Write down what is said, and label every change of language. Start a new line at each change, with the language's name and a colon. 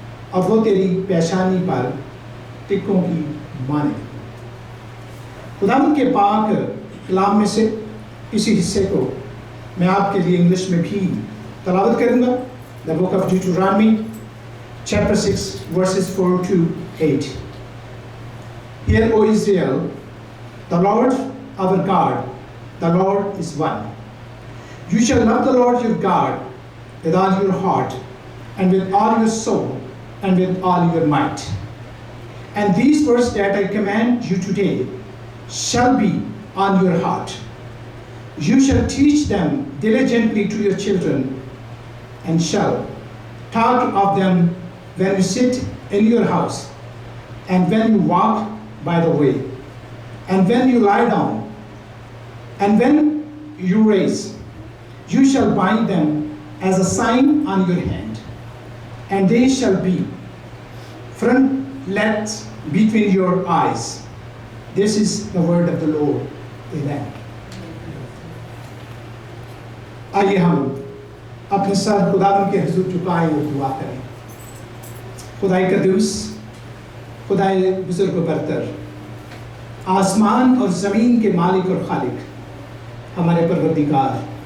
Urdu: اور وہ تیری پیشانی پر ٹکوں کی مانے۔ خداوند کے پاک کلام میں سے اسی حصے کو میں آپ کے لیے انگلش میں بھی تلاوت کروں گا۔
English: The book of Deuteronomy, chapter 6, verses 4 to 8. Hear, O Israel, the Lord our God, the Lord is one. You shall love the Lord your God with all your heart, and with all your soul, and with all your might. And these words that I command you today shall be on your heart. You shall teach them diligently to your children, and shall talk of them when you sit in your house, and when you walk by the way, and when you lie down, and when you rise. You shall bind them as a sign on your hand, and they shall be frontlets between your eyes. This is the word of the Lord. Amen.
Urdu: آئیے ہم اپنے سر خداوند کے حضور جھکائیں اور دعا کریں۔ خدائے قدوس، خدائے بزرگ و برتر، آسمان اور زمین کے مالک اور خالق، ہمارے پروردگار،